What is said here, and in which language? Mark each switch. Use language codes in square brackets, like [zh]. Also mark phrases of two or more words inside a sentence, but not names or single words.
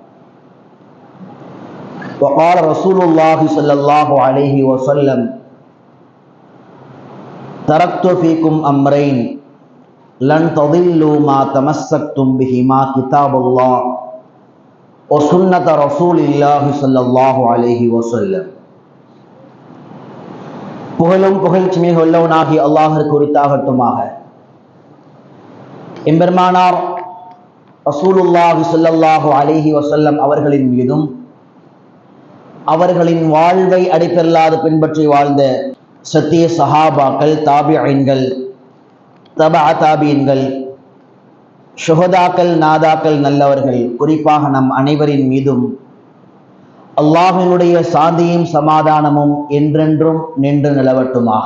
[ar] وقال رسول الله صلى الله عليه وسلم: تركت فيكم أمرين لن تضلوا ما تمسكتم بهما كتاب الله وسنة رسول الله صلى الله عليه وسلم. [ta] புகழும் புகழ்ச்சிமிகு உள்ளவனாகி அல்லாஹ்விற்கு உரித்தாகட்டுமாக. எம்பெருமானார் [ar] رسول الله صلى الله عليه وسلم [ta] அவர்களின் மீதும் அவர்களின் வாழ்வை அடிப்பெல்லாது பின்பற்றி வாழ்ந்த சத்திய சஹாபாக்கள், தாபிஈன்கள், தபா தாபீன்கள், ஷுஹதாக்கள், நாதாக்கள், நல்லவர்கள், குறிப்பாக நம் அனைவரின் மீதும் அல்லாஹ்வினுடைய சாந்தியும் சமாதானமும் என்றென்றும் நின்று நிலவட்டுமாக.